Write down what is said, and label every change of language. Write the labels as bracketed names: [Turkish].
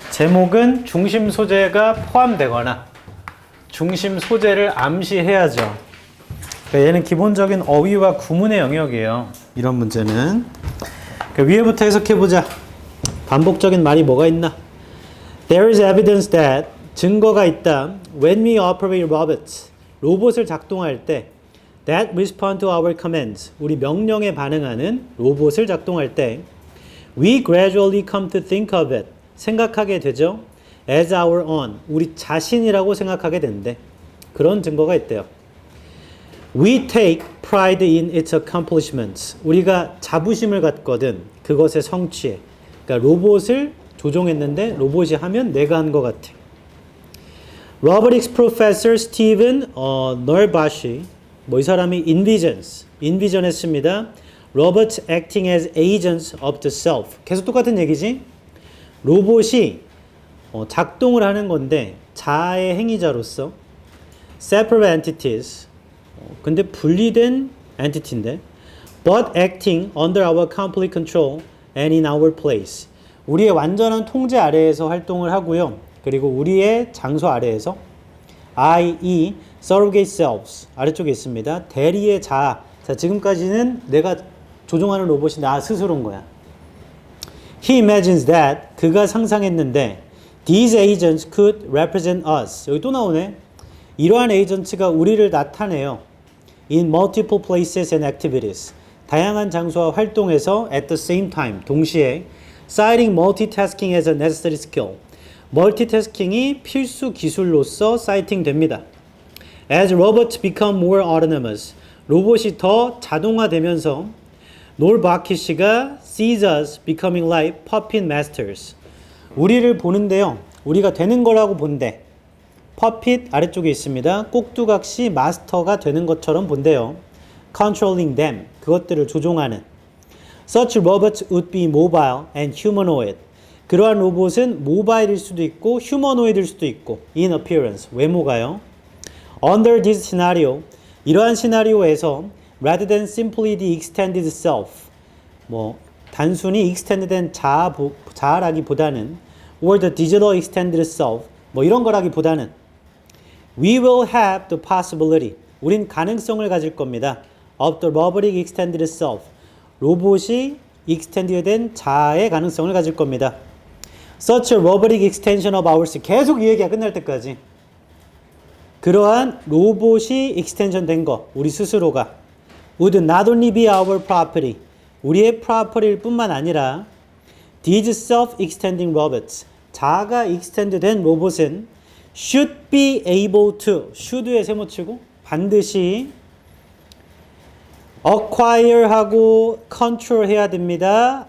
[Korean] 제목은 중심 소재가 포함되거나 중심 소재를 암시해야죠. 그러니까 얘는 기본적인 어휘와 구문의 영역이에요. 이런 문제는. 그러니까 위에부터 해석해보자. 반복적인 말이 뭐가 있나? [English] There is evidence that [Korean] 증거가 있다. [English] When we operate robots, [Korean] 로봇을 작동할 때 [English] that respond to our commands, [Korean] 우리 명령에 반응하는 로봇을 작동할 때 [English] we gradually come to think of it, [Korean] 생각하게 되죠. [English] as our own, [Korean] 우리 자신이라고 생각하게 된대. 그런 증거가 있대요. [English] We take pride in its accomplishments, [Korean] 우리가 자부심을 갖거든 그것의 성취에. 그러니까 로봇을 조종했는데 로봇이 하면 내가 한 것 같아. Robotics Professor Stephen Nerbashi, 이 사람이 envision했습니다. [English] Robots acting as agents of the self. [Korean] 계속 똑같은 얘기지? 로봇이 작동을 하는 건데 자아의 행위자로서 [English] separate entities. [Korean] 근데 분리된 entity인데 [English] but acting under our complete control and in our place. [Korean] 우리의 완전한 통제 아래에서 활동을 하고요. 그리고 우리의 장소 아래에서 i.e. [English] surrogate selves [Korean] 아래쪽에 있습니다. 대리의 자아. 자, 지금까지는 내가 조종하는 로봇이 나 스스로인 거야. [English] He imagines that [Korean] 그가 상상했는데 [English] these agents could represent us. [Korean] 여기 또 나오네. 이러한 에이전트가 우리를 나타내요. [English] In multiple places and activities. [Korean] 다양한 장소와 활동에서 [English] at the same time [Korean] 동시에 [English] citing multitasking as a necessary skill. [Korean] 멀티태스킹이 필수 기술로서 citing 됩니다. [English] As robots become more autonomous. [Korean] 로봇이 더 자동화되면서 놀바키 씨가 [English] sees us becoming like puppet masters. [Korean] 우리를 보는데요. 우리가 되는 거라고 본대. puppet 아래쪽에 있습니다. 꼭두각시 마스터가 되는 것처럼 본대요. [English] controlling them. [Korean] 그것들을 조종하는. [English] Such robots would be mobile and humanoid. [Korean] 그러한 로봇은 모바일일 수도 있고 휴머노이드일 수도 있고 [English] in appearance, [Korean] 외모가요. [English] Under this scenario, [Korean] 이러한 시나리오에서 [English] rather than simply the extended self, [Korean] 단순히 extended 자아라기보다는 [English] or the digital extended self, [Korean] 이런 거라기보다는 [English] we will have the possibility, [Korean] 우린 가능성을 가질 겁니다. [English] of the robotic extended self, [Korean] 로봇이 extended 자아의 가능성을 가질 겁니다. [English] Such a robotic extension of ours. [Korean] 계속 이 얘기가 끝날 때까지. 그러한 로봇이 익스텐션 된 거, 우리 스스로가 [English] would not only be our property, [Korean] 우리의 property일 뿐만 아니라 [English] these self-extending robots, [Korean] 자가 extend 된 로봇은 [English] should be able to, [Korean] should에 세모치고 반드시 acquire하고 control 해야 됩니다.